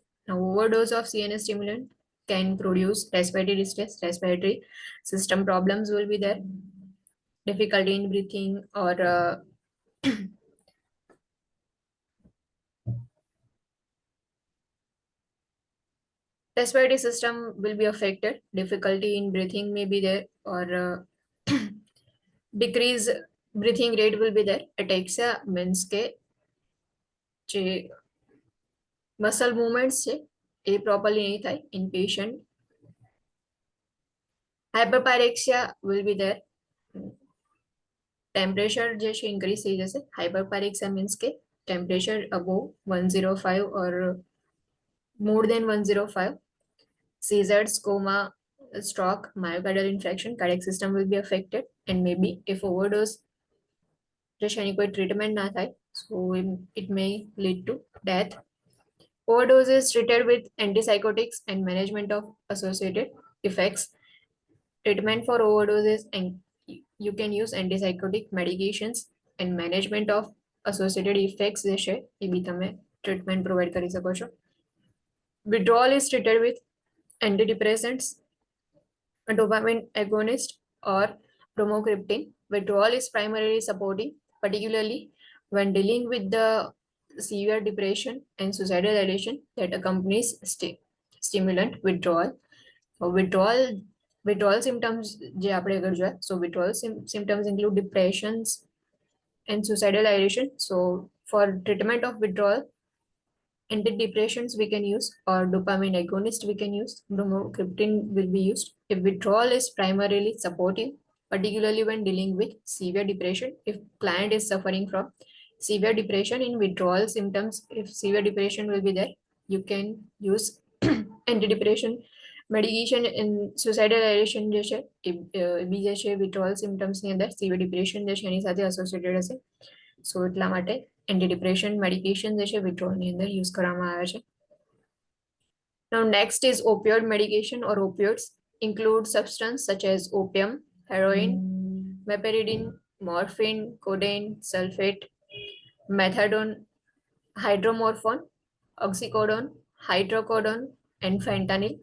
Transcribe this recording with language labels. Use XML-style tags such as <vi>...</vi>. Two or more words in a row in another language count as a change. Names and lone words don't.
<en>Now, overdose of CNS stimulant can produce respiratory distress, respiratory system problems will be there, difficulty in breathing, or respiratory system will be affected, difficulty in breathing may be there, or decrease breathing rate will be there. Ataxia means</en> <gu>કે જે</gu> <en>muscle movements</en> <gu>છે એ</gu> <en>properly</en> <gu>નહીં થાય</gu> <en>in patient. Hyperpyrexia will be there.</en> <gu>Temperature જે છે increase થઈ જશે.</gu> <en>Hyperpyrexia means કે temperature above 105 or more than 105. Seizures, coma, stroke, myocardial infarction, cardiac system will be affected, and maybe if overdose</en> <gu>જે છે એની કોઈ</gu> <en>treatment</en> <gu>ના થાય,</gu> <en>so it may lead to death. Overdose is treated with antipsychotics and management of associated effects. Treatment for overdoses, and you can use antipsychotic medications and management of associated effects</en> <gu>જે છે એ બી તમે</gu> <en>treatment provide</en> <gu>કરી શકો છો.</gu> <en>Withdrawal is treated with antidepressants, a dopamine agonist, or bromocriptine. Withdrawal is primarily supporting, particularly when dealing with the severe depression and suicidal ideation that accompanies stimulant withdrawal. Withdrawal symptoms</en> <gu>જે આપણે આગળ જોયા,</gu> <en>so withdrawal symptoms include depressions and suicidal ideation. So for treatment of withdrawal, antidepressants we can use, or dopamine agonist we can use, bromocriptine will be used. If withdrawal is primarily supportive, particularly when dealing with severe depression, if client is suffering from severe depression in withdrawal symptoms, if severe depression will be there, you can use antidepressant medication. In suicidal ideation</en> <gu>જે છે એ બી જે છે</gu> <en>withdrawal symptoms</en> <gu>ની અંદર</gu> <en>severe depression</en> <gu>જે છે એની સાથે associated હશે, સો એટલા માટે</gu> <en>antidepressant medication</en> <gu>જે છે withdrawal ની અંદર યુઝ કરવામાં આવે છે.</gu> <en>Now, next is opioid medication or opioids include substance such as opium, heroin, meperidine, morphine, codeine, sulfate, methadone, hydromorphone, oxycodone, hydrocodone, and fentanyl.</en>